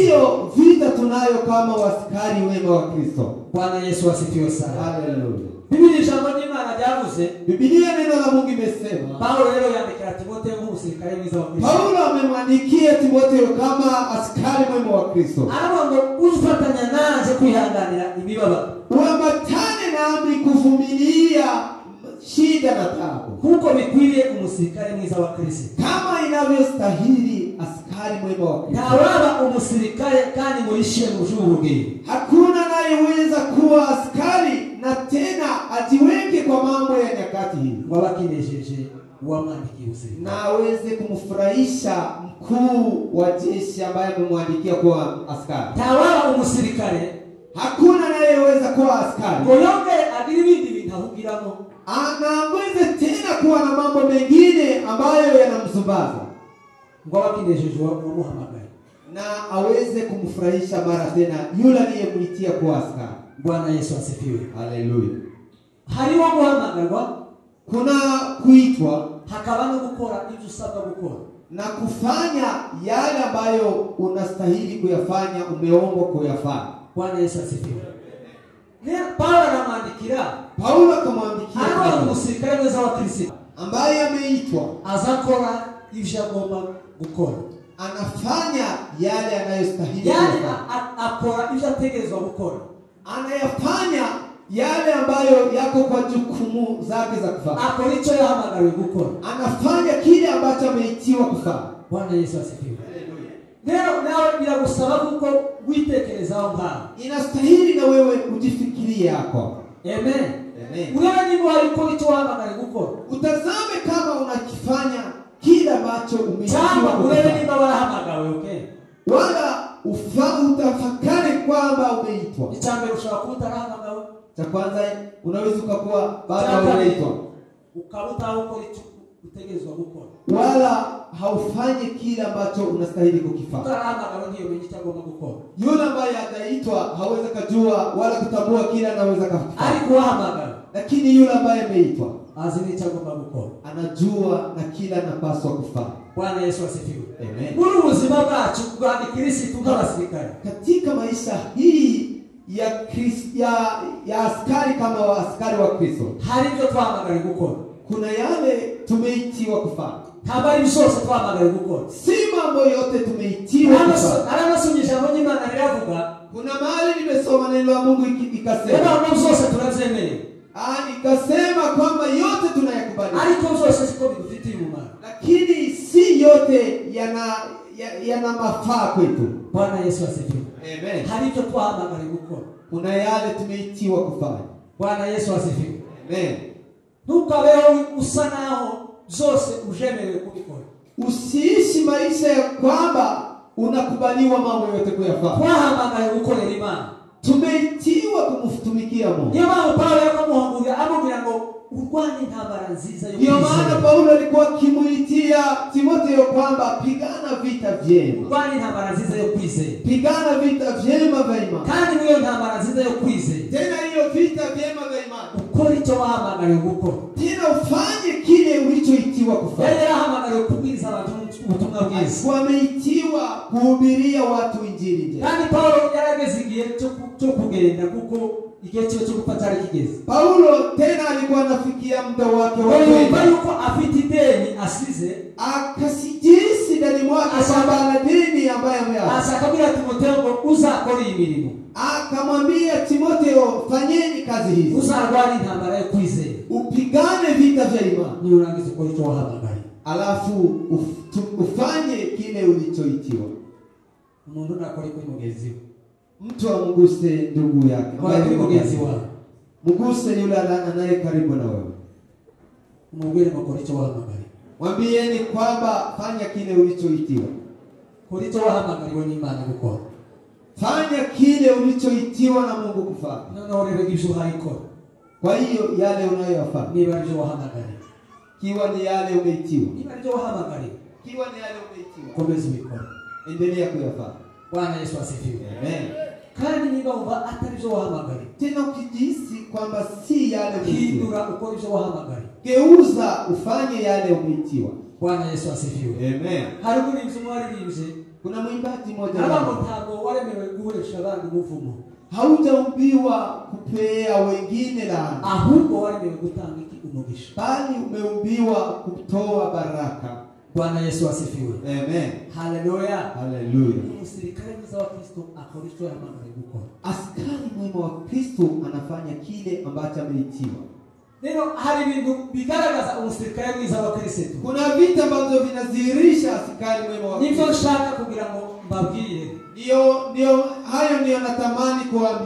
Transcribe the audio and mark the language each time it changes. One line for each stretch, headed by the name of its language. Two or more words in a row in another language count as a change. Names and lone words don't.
Swahili: Hiyo vita tunayo kama wasikari wema wa Kristo. Bwana Yesu asifiwe sana. Haleluya.
Kinyarwanda: Biblia ijambo ry'Imana ryavuze,
Swahili: Biblia neno la Mungu imesema,
Kinyarwanda: Paulo rero yandikira Timotheo nk'umusirikare mwiza wa Kristo,
Swahili: Paulo amemwandikia Timotheo kama askari mwema wa Kristo,
Kinyarwanda: aravuga ngo ufatanya nanje kwihanganira imibabaro,
Swahili: uambatane nami kuvumilia shida na taabu,
Kinyarwanda: kuko bikwiriye umusirikare mwiza wa Kristo.
Swahili: kama inavyostahili askari mwema wa Kristo.
Kinyarwanda: Ntawaba umusirikare kandi ngo yishyire mu by'ubugeni.
Swahili: Hakuna anayeweza kuwa askari na tena ajiweke kwa mambo ya nyakati hii,
Kinyarwanda: ngo abakinejeje uwamwandikiye umusirikare,
Swahili: na aweze kumfurahisha mkuu wa jeshi ambaye amemwandikia kuwa askari.
Kinyarwanda: ntawaba umusirikare
Swahili: Hakuna anayeweza kuwa askari
Kinyarwanda: ngo yongere agire ibindi bintu ahugiramo,
Swahili: anaweze tena kuwa na mambo mengine ambayo yanamzumbaza,
Kinyarwanda: ngo abakinejeje uwamuhamagaye,
Swahili: na aweze kumfurahisha mara tena yule aliyemwitia kuwa askari. Bwana Yesu asifiwe. Haleluya.
Kinyarwanda: Hariho guhamagarwa,
Swahili: Kuna kuitwa,
Kinyarwanda: hakaba no gukora ibyo usabwa gukora.
Swahili: na kufanya yale ambayo unastahili kuyafanya, umeombwa kuyafanya. Bwana Yesu asifiwe. Paulo anamwandikira, Paulo akamwandikia
Kinyarwanda: ari umusirikare mwiza wa Kristo
Swahili: ambaye ameitwa,
Kinyarwanda: azakora ivyo agomba gukora,
Swahili: anafanya yale anayostahili yani kufanya,
Kinyarwanda: akora ivyo ategerezwa gukora,
Swahili: anayafanya yale ambayo yako kwa jukumu zake za kufanya,
Kinyarwanda: akora icyo yahamagariwe gukora,
Swahili: anafanya kile ambacho ameitiwa kufanya. Bwana Yesu asifiwe.
Kinyarwanda: Leo nawe biragusaba kuko witekerezaho ngaho,
Swahili: Inastahili na wewe ujifikirie hapo. amen. Amen.
Kinyarwanda: Urebe niba hari ukora icyo wahamagariwe gukora,
Swahili: Utazame kama unakifanya kile ambacho umeitiwa
Kinyarwanda: cyangwa urebe
Swahili: kufanya,
Kinyarwanda: niba warahamagawe, okay?
Swahili: wala utafakari kwamba umeitwa.
Kinyarwanda: Icyambere ushobora kuba utarahamagawe,
Swahili: Cha kwanza unaweza ukakuwa bado umeitwa,
Kinyarwanda: ukaba utawukora icyo utegerezwa gukora,
Swahili: wala haufanyi kile ambacho unastahili kukifanya.
Kinyarwanda: utarahamagawe ntiyo menye icyo agomba gukora,
Swahili: Yule ambaye hajaitwa hawezi kujua wala kutambua kile anaweza kufanya,
Kinyarwanda: ariko uwahamagawe
Swahili: lakini yule ambaye ameitwa
Kinyarwanda: azi n'icyo agomba gukora.
Swahili: anajua na kile anapaswa kufanya. Bwana Yesu asifiwe. Amen.
Kinyarwanda: Muri ubuzima bwacu bwa Kristo nk'abasirikare,
Swahili: Katika maisha hii ya askari kama askari wa Kristo,
Kinyarwanda: hari ibyo twahamagariwe gukora,
Swahili: kuna yale tumeitiwa kufanya.
Kinyarwanda: ntabwo ari byose twahamagariwe gukora.
Swahili: Si mambo yote tumeitiwa kufanya.
Kinyarwanda: Aranasomye ijambo ry'Imana riravuga,
Swahili: Kuna mahali nimesoma neno la Mungu ikasema,
Kinyarwanda: rero byose turabyemeye,
Swahili: ikasema kwamba yote tunayakubali,
Kinyarwanda: ariko byose siko bidufitiye umumaro,
Swahili: lakini si yote yana mafaa kwetu. Bwana Yesu asifiwe. Amen.
Kinyarwanda: Hari ibyo twahamagariwe gukora,
Swahili: Kuna yale tumeitiwa kufanya. Bwana Yesu asifiwe. Amen.
Kinyarwanda: Ntukabeho usa naho byose ujemerewe kubikora.
Swahili: Usiishi maisha ya kwamba unakubaliwa mambo yote kuyafanya.
Kinyarwanda: Twahamagariwe gukorera Imana,
Swahili: Tumeitiwa kumtumikia Mungu.
Kinyarwanda: niyo mpamvu Paulo yakamuhugurira amubwira ngo urwanye intambara nziza yo
Swahili: Ndio maana
Kinyarwanda: kwizera.
Swahili: Paulo alikuwa akimuitia Timotheo kwamba pigana vita vyema.
Kinyarwanda: Urwanye intambara nziza yo kwizera,
Swahili: Pigana vita vyema vya imani.
Kinyarwanda: kandi niyo ntambara nziza yo kwizera
Swahili: Tena hiyo vita vyema vya imani,
Kinyarwanda: ukora icyo wahamagariwe gukora.
Swahili: tena ufanye kile ulichoitiwa kufanya.
Kinyarwanda: Yari yahamagariwe kubwiriza abantu ubutumwa bwiza,
Swahili: Wameitiwa kuhubiria watu injili njema.
Kinyarwanda: kandi Paulo yarageze igihe cyo kugenda kuko igihe cyo gupfa cyari kigeze.
Swahili: Paulo tena alikuwa anafikia muda wake wa
Kinyarwanda: Yumva
Swahili: kwenda,
Kinyarwanda: yuko afite ideni asize,
Swahili: akasijisi ndani mwake kwamba ana dini ambaye ameacha.
Kinyarwanda: asakabwira Timotheo ngo uzakora iyi mirimo,
Swahili: Akamwambia Timotheo, fanyeni kazi hizi,
Kinyarwanda: uzarwanye intambara yo kwizera,
Swahili: upigane vita vya imani,
Kinyarwanda: nurangiza ukora icyo wahamagariwe.
Swahili: alafu ufanye kile ulichoitiwa.
Kinyarwanda: Umuntu nakora kuri mugenzi we,
Swahili: Mtu amguse ndugu yake
Kinyarwanda: kwa kuri mugenzi wawe,
Swahili: mguse yule anaye karibu na wewe,
Kinyarwanda: umubwire ngo kora icyo wahamagariwe.
Swahili: mwambieni kwamba fanya kile ulichoitiwa.
Kinyarwanda: Kora icyo wahamagariwe n'Imana gukora.
Swahili: Fanya kile ulichoitiwa na Mungu kufanya.
Kinyarwanda: Noneho rero ibyo urayikora,
Swahili: Kwa hiyo yale unayoyafanya,
Kinyarwanda: niba ari byo wahamagariwe,
Swahili: kiwa ni yale umeitiwa,
Kinyarwanda: niba ari byo wahamagariwe,
Swahili: kiwa ni yale umeitiwa,
Kinyarwanda: komeza ubikora.
Swahili: endelea kuyafanya. Bwana Yesu asifiwe. Amen.
Kinyarwanda: Kandi niba wumva atari byo wahamagariwe,
Swahili: Tena ukijisi kwamba si yale umeitiwa,
Kinyarwanda: hindura ukora ibyo wahamagariwe.
Swahili: geuza ufanye yale umeitiwa. Bwana Yesu asifiwe. Amen.
Kinyarwanda: Hari umuririmbyi waririmbye,
Swahili: Kuna mwimbaji mmoja
Kinyarwanda: aravuga ngo ntabwo waremewe gukoresha abandi umuvumo,
Swahili: haujaumbiwa kupea wengine laana,
Kinyarwanda: ahubwo waremewe gutanga iki? Umugisha.
Swahili: bali umeumbiwa kutoa baraka. Bwana Yesu asifiwe. Amen. Haleluya. Haleluya.
Kinyarwanda: Umusirikare mwiza wa Kristo akora icyo yahamagariwe gukora.
Swahili: Askari mwema wa Kristo anafanya kile ambacho ameitiwa.
Kinyarwanda: Neno hari ibintu bigaragaza umusirikare mwiza wa Kristo.
Swahili: Kuna vitu ambavyo vinadhihirisha askari mwema wa
Kinyarwanda: Nivyo
Swahili: Kristo.
Kinyarwanda: nshaka kugira ngo mbabwire.
Swahili: Hayo ndio natamani kuambia.